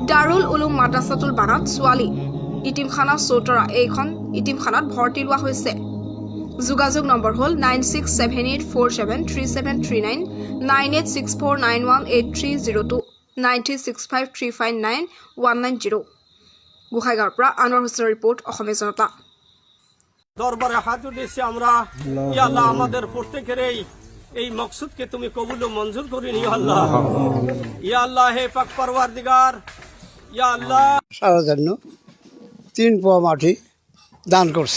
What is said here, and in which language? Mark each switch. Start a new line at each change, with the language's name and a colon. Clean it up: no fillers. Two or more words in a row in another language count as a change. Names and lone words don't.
Assamese: দাৰুল উলুম মাদ্ৰাছাতুল বানাত ছোৱালী ইতিমখানা চৌতৰা এইখন ইতিমখানাত ভৰ্তি লোৱা হৈছে। যোগাযোগ নম্বৰ হ'ল 9678473739 9864918302 9365359 190। গোসাইগাঁৱৰ পৰা আনোৱাৰ হুছেইনৰ ৰিপৰ্ট, অসমীয়া জনতা।
Bangla: দরবারে হাত উঠেছি আমরা,
Arabic: يا الله
Bangla: আমাদের প্রত্যেকের এই মকসুদকে তুমি কবুল ও মঞ্জুর করে নিও আল্লাহ।
Arabic: يا الله
Bangla: হে পাক পরওয়ারদিগার,
Arabic: يا الله
Bangla: সারা জন্য 3 পোয়া মাটি দান করছি।